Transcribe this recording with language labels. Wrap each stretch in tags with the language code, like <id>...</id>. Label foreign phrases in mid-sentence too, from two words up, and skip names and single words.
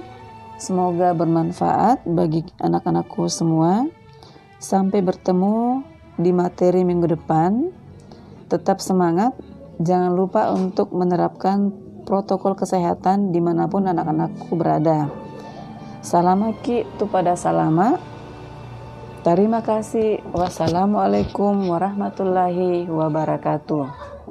<id>Semoga bermanfaat bagi anak-anakku semua. Sampai bertemu di materi minggu depan. Tetap semangat, jangan lupa untuk menerapkan protokol kesehatan dimanapun anak-anakku berada.</id> <bug>Salamaki tu pada salama.</bug> <id>Terima kasih.</id> <ar>Wassalamualaikum warahmatullahi wabarakatuh.</ar>